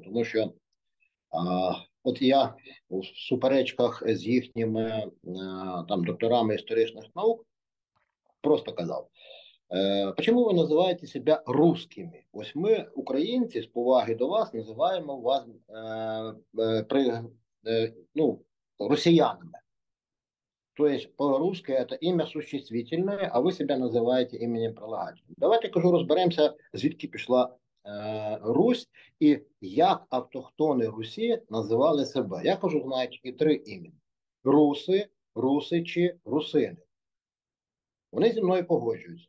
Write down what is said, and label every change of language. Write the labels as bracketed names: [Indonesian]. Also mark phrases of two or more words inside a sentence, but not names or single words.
[Ukrainian] Тому що от я у суперечках з їхніми там докторами історичних наук просто казав, чому ви називаєте себе русскими? Ось ми, українці, з поваги до вас, називаємо вас ну, росіянами. [Russian] То есть по-русски это имя существительное, [Ukrainian] а ви себе називаєте іменем прилагательним. Давайте, кажу, розберемося, звідки пішла Русь і як автохтони Русі називали себе. Я кажу, знаю тільки три імені: руси, русичі, русини. Вони зі мною погоджуються.